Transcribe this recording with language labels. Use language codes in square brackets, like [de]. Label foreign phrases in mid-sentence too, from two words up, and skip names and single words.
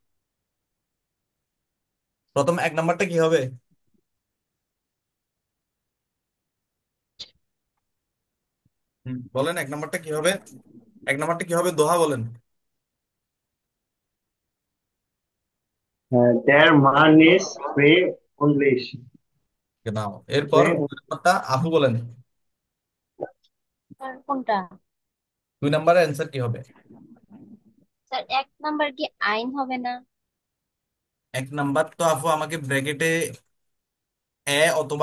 [bn] প্রথম 1 নাম্বারটা কি হবে? বলেন 1 নাম্বারটা কি হবে? 1 নাম্বারটা কি হবে, দোহা বলেন। [de] Der Mann ist frei und leicht. [bn] নাও, এরপর [de] Frei [bn] 2 নাম্বারটা আপু বলেন। স্যার কোনটা? দুই নাম্বারের অ্যান্সার কি হবে? স্যার এক নাম্বার কি আইন হবে না? এক নাম্বার তো আপু আমাকে ব্র্যাকেটে এ অথবা